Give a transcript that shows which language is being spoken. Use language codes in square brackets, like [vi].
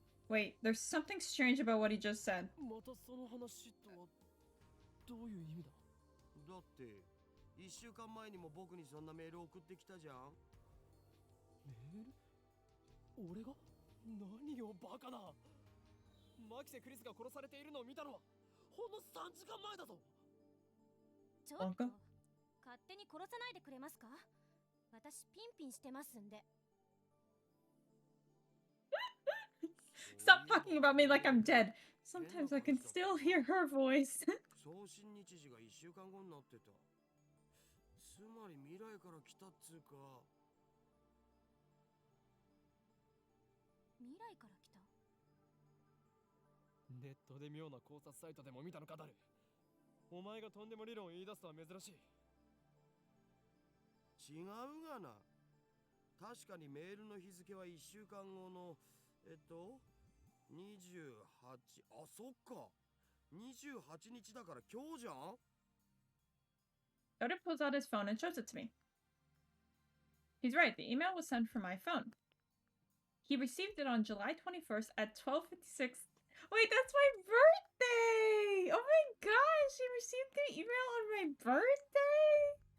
[en] Wait, there's something strange about what he just said. [ja] またその話とはどういう意味だ？だって1週間前にも僕にそんなメール送ってきたじゃん。メール？俺が？何よバカだ。マキセ・クリスが殺されているのを見たのはほんの3時間前だぞ。ちょっと勝手に殺さないでくれますか？私ピンピンしてますんで。 [en] Stop talking about me like I'm dead. Sometimes I can still hear her voice. [ja] 送信日時が1週間後になってた。つまり未来から来たっつうか。未来から来た？ネットで妙な考察サイトでも見たのかだる。お前がとんでも理論を言い出すとは珍しい。違うがな。確かにメールの日付は1週間後の28、あ、そっか。 28日だから今日じゃん。 [en] Daru pulls out his phone and shows it to me. He's right, the email was sent from my phone. He received it on July 21st at 12:56. Wait, that's my birthday! Oh my gosh, he received the email on my birthday?